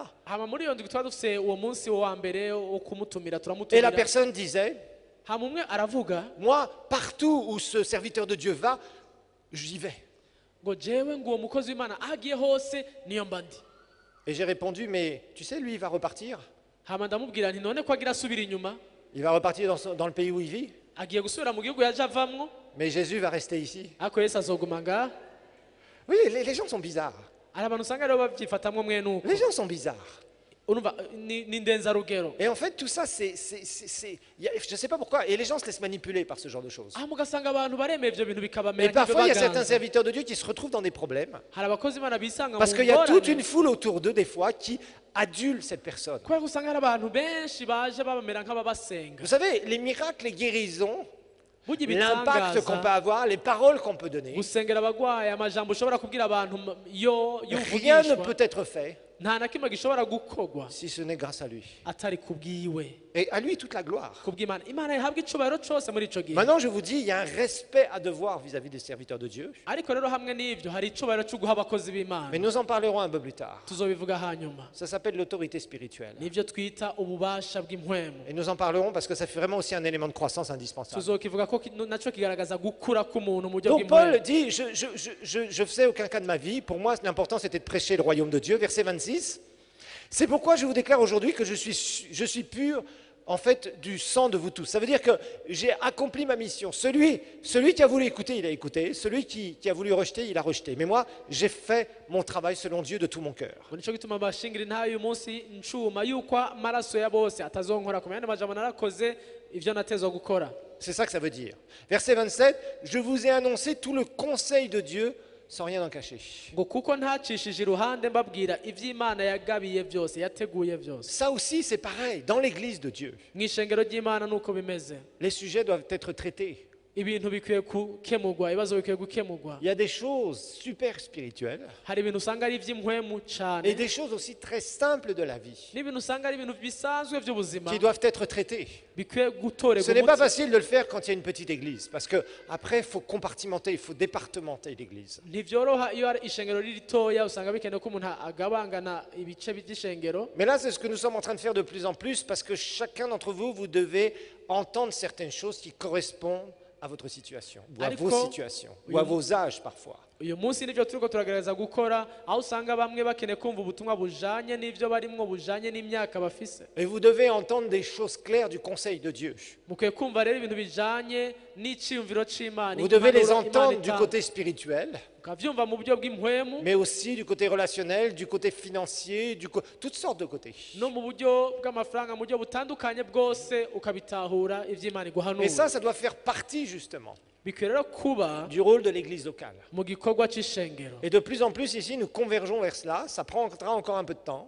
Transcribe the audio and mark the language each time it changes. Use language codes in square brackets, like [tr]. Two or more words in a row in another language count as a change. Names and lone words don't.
[rn] Hama muri iyo ndwi twari dufise uwo munsi wa mbere wo kumutumira [fr] Et la [rn] turamutumira. [fr] personne disait, [rn] Hama umwe aravuga [fr] moi, partout où ce serviteur de Dieu va, j'y vais. [rn] ngo jewe ngo uwo mukozi w'Imana aho agiye hose niyo mba ndi. [fr] Et j'ai répondu, mais tu sais, lui, il va repartir. [rn] Hama ndamubwira nti none ko agira asubira inyuma [fr] Il va repartir dans le pays où il vit. [rn] agiye gusubira mu gihugu yaje avamwo [fr] Mais Jésus va rester ici. [rn] ariko Yesu azoguma ngaha. [fr] Oui, les gens sont bizarres. [rn] Hari abantu usanga rero babyifatamwo mwene uko. [fr] Les gens sont bizarres. [rn] Urumva ni ndenzarugero. [fr] Et en fait, tout ça, je ne sais pas pourquoi. Et les gens se laissent manipuler par ce genre de choses. [rn] Aha mugasanga abantu baremeye ivyo bintu [fr] Et [rn] bikabamera [fr] parfois, il y a certains [rn] nk'ibyo [fr] serviteurs de Dieu qui se retrouvent dans des problèmes. [rn] hari abakozi Imana bisanga [fr] Parce [rn] mu [fr] qu'il y a toute [rn] ngorane. [fr] une foule autour d'eux, des fois, qui adule cette personne. [rn] kubera ko usanga hari abantu benshi baje babamera nk'ababasenga. [fr] Vous savez, les miracles, les guérisons, [rn] Burya [fr] l'impact qu'on peut [rn] ibitangaza [fr] avoir, les paroles qu'on peut donner, [rn] gusengera abagwayi amajambo ushobora kubwira abantu yo [fr] rien ne [rn] yuvugishwa [fr] peut être fait [rn] nta na kimwe gishobora gukorwa [fr] si ce n'est grâce à lui. [rn] atari kubwiwe [fr] Et à lui, toute la gloire. [rn] kubw'Imana. Imana ihabwa icubahiro cose muri ico gihe. [fr] Maintenant, je vous dis, il y a un respect à devoir vis-à-vis des serviteurs de Dieu. [rn] Ariko rero hamwe n'ivyo hari icubahiro cyo guha abakozi b'Imana. [fr] Mais nous en parlerons un peu plus tard. [rn] Tuzobivuga hanyuma. [fr] Ça s'appelle l'autorité spirituelle. [rn] Nivyo twita ububasha bw'impwemu. [fr] Et nous en parlerons parce que ça fait vraiment aussi un élément de croissance indispensable. [rn] Tuzokivuga ko naco kigaragaza gukura k'umuntu mu buryo [fr] Donc Paul [rn] bw'impwemu. [fr] dit, je faisais aucun cas de ma vie. Pour moi, l'important c'était de prêcher le royaume de Dieu. Verset 26. C'est pourquoi je vous déclare aujourd'hui que je suis pur, en fait, du sang de vous tous. Ça veut dire que j'ai accompli ma mission. Celui qui a voulu écouter, il a écouté. Celui qui a voulu rejeter, il a rejeté. Mais moi, j'ai fait mon travail selon Dieu de tout mon cœur. [rn] Nico gituma bashingira intayo uyu munsi ncuma yuko amaraso ya bose atazonkora ku yandi majambo narakoze ivyo natezwa gukora. [fr] C'est ça que ça veut dire. Verset 27, je vous ai annoncé tout le conseil de Dieu sans rien en cacher. [rn] Ngo kuko ntacishije iruhande mbabwira ivy'Imana yagabiye byose yateguye byose. [fr] Ça aussi, c'est pareil. Dans l'église de Dieu, [rn] Mw'ishengero ry'Imana nuko bimeze. [fr] les sujets doivent être traités. [rn] Ibintu bikwiye gukemurwa, ibibazo bikwiye gukemurwa. [fr] Il y a des choses super spirituelles [rn] Hari ibintu usanga ari ivy'impwemu [fr] et [rn] cane [fr] des choses aussi très simples de la vie [rn] n'ibintu usanga ari ibintu bisanzwe vy'ubuzima [fr] qui doivent être traitées. [rn] bikwiye gutorerwa [fr] Ce n'est pas [rn] umuti. [fr] facile de le faire quand il y a une petite église, parce que après il faut compartimenter, il faut départementer l'église. [rn] Ntivyoroha iyo ari ishengero riri ritoya usanga bikenewe ko umuntu agabangana ibice by'ishengero. [fr] Mais là, c'est ce que nous sommes en train de faire de plus en plus, parce que chacun d'entre vous, vous devez entendre certaines choses qui correspondent à votre situation, ou à vos situations, ou à vos âges parfois. [rn] Uyu munsi nivyo turiko turagerageza gukora aho usanga bamwe bakeneye kumva ubutumwa bujanye n'ivyo barimwo bujanye n'imyaka bafise. [fr] Et vous devez entendre des choses claires du conseil de Dieu. [rn] Mukwiye kumva rero ibintu bijanye n'iciyumviro c'Imana. [fr] Vous devez les [rn] impanuro [fr] entendre [rn] Imana [fr] du [rn] itanga. [fr] côté spirituel, [rn] Ukavyumva mu buryo bw'impwemu [fr] mais aussi du côté relationnel, du côté financier, toutes sortes de côtés. [rn] no mu buryo bw'amafaranga mu buryo butandukanye bwose ukabitahura ivy'Imana iguhanura. [fr] Et ça doit faire partie justement [rn] Bikwiye rero kuba [fr] du rôle de l'église locale. [rn] mu gikorwa c'ishengero. [fr] Et de plus en plus ici, nous convergeons vers cela. Ça prendra encore un peu de temps,